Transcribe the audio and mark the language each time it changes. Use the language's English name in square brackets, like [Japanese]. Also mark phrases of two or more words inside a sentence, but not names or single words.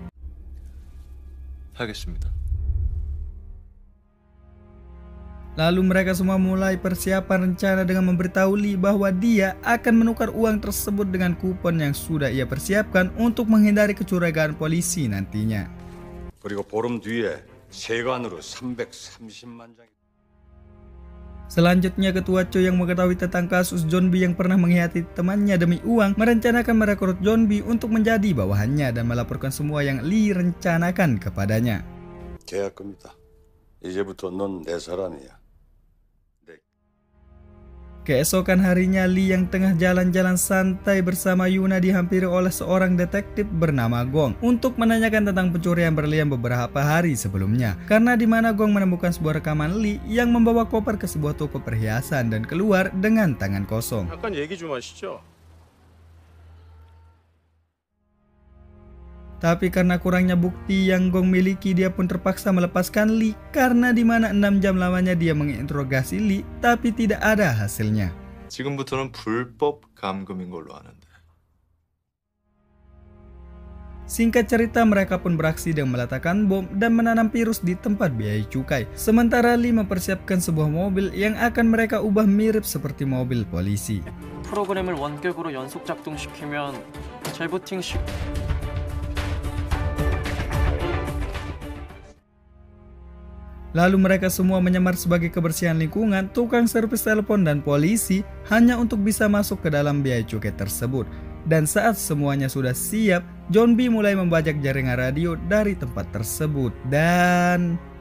[Korean] 하겠습니다. [Indonesian] Lalu mereka semua mulai persiapan rencana dengan memberitahu Lee bahwa dia akan menukar uang tersebut dengan kupon yang sudah ia persiapkan untuk menghindari kecurigaan polisi nantinya. [Korean] 그리고 보름 뒤에 세관으로 330만 장. [Indonesian] Selanjutnya Ketua Cho yang mengetahui tentang kasus John B yang pernah mengkhianati temannya demi uang merencanakan merekrut John B untuk menjadi bawahannya dan melaporkan semua yang Lee rencanakan kepadanya. [Korean] 계약금이다. 이제부터 넌 내 사람이야. [Indonesian] Keesokan harinya, Lee yang tengah jalan-jalan santai bersama Yuna dihampiri oleh seorang detektif bernama Gong untuk menanyakan tentang pencurian berlian beberapa hari sebelumnya. Karena di mana Gong menemukan sebuah rekaman Lee yang membawa koper ke sebuah toko perhiasan dan keluar dengan tangan kosong. [Korean] 잠깐 얘기 좀 하시죠. [Indonesian] Tapi karena kurangnya bukti yang Gong miliki, dia pun terpaksa melepaskan Lee karena di mana 6 jam lamanya dia menginterogasi Lee tapi tidak ada hasilnya. [Korean] 지금부터는 불법 감금인 걸로 아는데. [Indonesian] Singkat cerita, mereka pun beraksi dengan meletakkan bom dan menanam virus di tempat biaya cukai. Sementara Lee mempersiapkan sebuah mobil yang akan mereka ubah mirip seperti mobil polisi. [Korean] 프로그램을 원격으로 연속 작동시키면 재부팅 시 [Indonesian] Lalu mereka semua menyamar sebagai kebersihan lingkungan, tukang servis telepon, dan polisi hanya untuk bisa masuk ke dalam biaya cukai tersebut. Dan saat semuanya sudah siap, John B mulai membajak jaringan radio dari tempat tersebut dan...